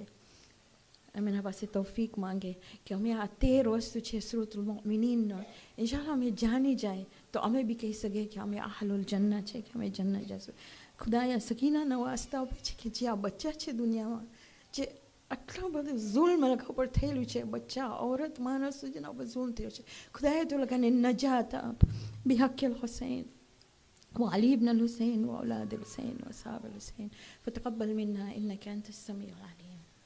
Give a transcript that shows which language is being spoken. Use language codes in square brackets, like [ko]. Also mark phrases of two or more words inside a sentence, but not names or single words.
[gu] અમે એના પાસે તૌફીક માંગે કે અમે આ 13 વસ્તુ છે સુરતુલ મુમિનીનનો ઇન્શાઅલ્લાહ અમે જાણી જાય તો અમે બી કહી શકીએ કે અમે [ar] أهل الجنة [gu] છે, કે અમે જન્નત જશું. ખુદાયા સકીનાના વાસ્તા આપે છે કે જે આ બચ્ચા છે દુનિયામાં, જે આટલા બધું ઝુલ્મ લોકો પર થયેલું છે, બચ્ચા औरत માણસ જેના પર ઝુલ્મ થયો છે, ખુદાયા તો લોકોને નજાત આપ [ar] بحق الحسين وعلي بن الحسين وأولاد الحسين وأصحاب الحسين فتقبل منا إنك أنت السميع العليم.